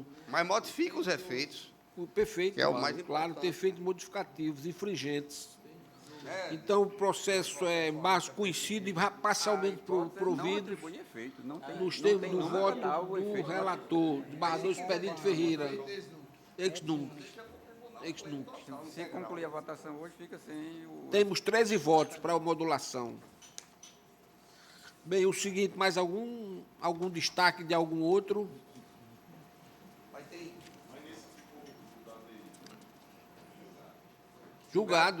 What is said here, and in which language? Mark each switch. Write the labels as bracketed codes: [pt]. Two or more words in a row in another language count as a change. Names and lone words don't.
[pt] Mas modifica os efeitos. Perfeito, que é o mais claro, ter feito modificativos, infringentes. Então, o processo mais conhecido e parcialmente provido nos termos do voto do relator, desembargador Expedito Ferreira. [la] Ex nunc. Ex nunc. [pt] Se concluir a votação hoje, fica sem o... Temos 13 votos para a modulação. Bem, o seguinte, mais algum destaque de algum outro? Julgado.